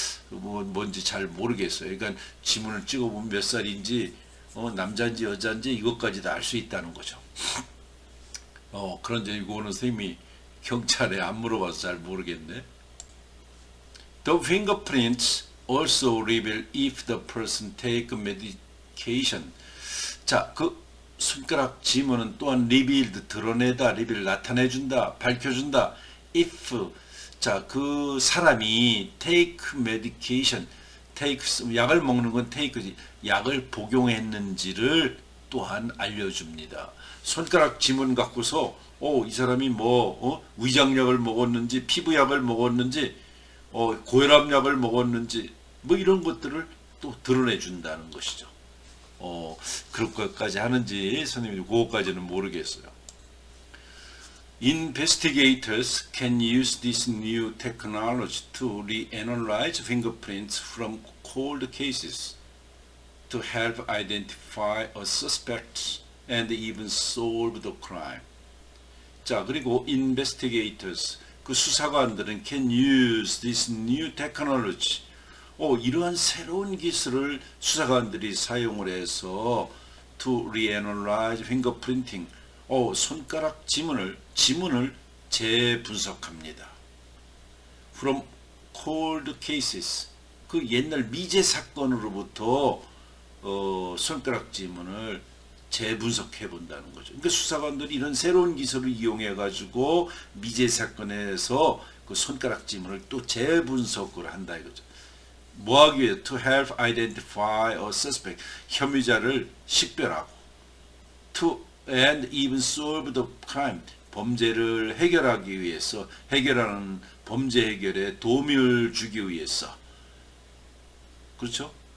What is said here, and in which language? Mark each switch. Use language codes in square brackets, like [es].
[ko] 뭔지 잘 모르겠어요. 그러니까 지문을 찍어보면 몇 살인지, 남자인지 여자인지 이것까지 다 알 수 있다는 거죠. 그런데 이거는 선생님이 경찰에 안 물어봐서 잘 모르겠네. [en] The fingerprints also reveal if the person take medication. [ko] 자, 그 손가락 지문은 또한 revealed 드러내다, reveal 나타내준다, 밝혀준다. if 자, 그 사람이 [en] take medication, [ko] take 약을 먹는 건 take지. 약을 복용했는지를 또한 알려줍니다. 손가락 지문 갖고서 이 사람이 위장약을 먹었는지 피부약을 먹었는지 고혈압약을 먹었는지 뭐 이런 것들을 또 드러내 준다는 것이죠. 그럴 것까지 하는지 선생님이 그거까지는 모르겠어요. [en] Investigators can use this new technology to reanalyze fingerprints from cold cases to help identify a suspect and even solve the crime. [ko] 자, 그리고 [en] investigators, [ko] 그 수사관들은 [en] can use this new technology. [ko] 이러한 새로운 기술을 수사관들이 사용을 해서 [en] to reanalyze fingerprinting. [ko] 손가락 지문을 재분석합니다. [en] From cold cases. [ko] 그 옛날 미제 사건으로부터 손가락 지문을 재분석해 본다는 거죠. 그러니까 수사관들이 이런 새로운 기술을 이용해 가지고 미제 사건에서 그 손가락 지문을 또 재분석을 한다 이거죠. 뭐 하기 위해? [en] To help identify a suspect. [ko] 혐의자를 식별하고 [en] to and even solve the crime. [ko] 범죄를 해결하기 위해서 해결하는 범죄 해결에 도움을 주기 위해서 그렇죠?